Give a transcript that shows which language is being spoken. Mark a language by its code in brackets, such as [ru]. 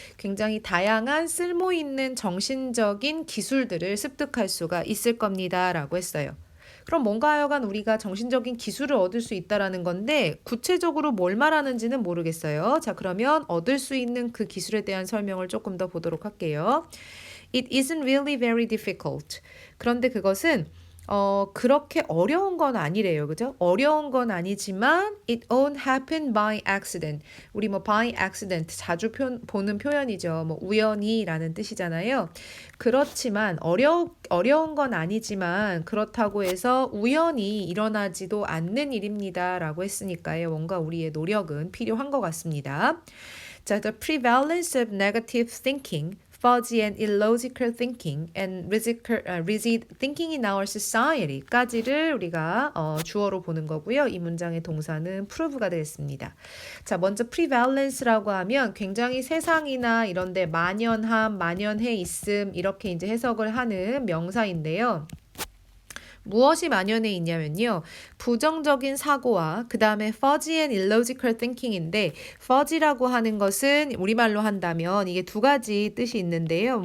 [ko] 굉장히 다양한 쓸모있는 정신적인 기술들을 습득할 수가 있을 겁니다. 라고 했어요. 그럼 뭔가 하여간 우리가 정신적인 기술을 얻을 수 있다라는 건데 구체적으로 뭘 말하는지는 모르겠어요. 자, 그러면 얻을 수 있는 그 기술에 대한 설명을 조금 더 보도록 할게요. [en] It isn't really very difficult. [ko] 그런데 그것은 그렇게 어려운 건 아니래요. 그죠? 어려운 건 아니지만 [en] it won't happen by accident. [ko] 우리 by accident 자주 보는 표현이죠. 우연히라는 뜻이잖아요. 그렇지만 어려운 건 아니지만 그렇다고 해서 우연히 일어나지도 않는 일입니다라고 했으니까요. 뭔가 우리의 노력은 필요한 것 같습니다. [en] 자, the prevalence of negative thinking, fuzzy and illogical thinking, and rigid thinking in our society까지를 [ko] 우리가 주어로 보는 거고요. 이 문장의 동사는 prove가 되겠습니다. 자, 먼저 prevalence라고 하면 굉장히 세상이나 이런데 만연해 있음 이렇게 이제 해석을 하는 명사인데요. 무엇이 만연해 있냐면요. 부정적인 사고와 그 다음에 [en] fuzzy and illogical thinking [ko] 인데 fuzzy라고 하는 것은 우리말로 한다면 이게 두 가지 뜻이 있는데요.